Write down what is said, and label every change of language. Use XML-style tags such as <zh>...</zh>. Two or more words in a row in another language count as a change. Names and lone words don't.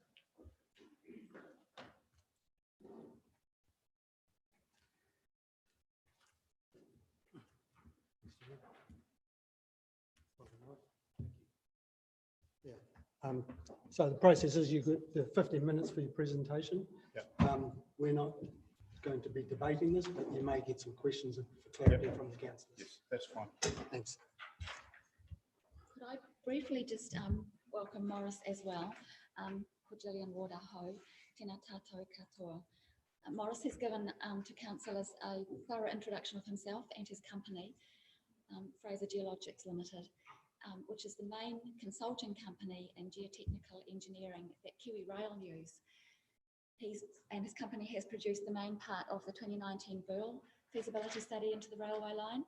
<en>So the process is you've got 15 minutes for your presentation. Yep. We're not going to be debating this, but you may get some questions for clarity from the councillors. Yes, that's fine. Thanks. Could I briefly just welcome Maurice as well?</en> <mi>Ko Gillian Ward Aho, tēnā tātou katoa.</mi> <en>Maurice has given to councillors a thorough introduction of himself and his company, Fraser Geologics Limited, which is the main consulting company in geotechnical engineering that Kiwi Rail use. And his company has produced the main part of the 2019 Burl feasibility study into the railway line.</en>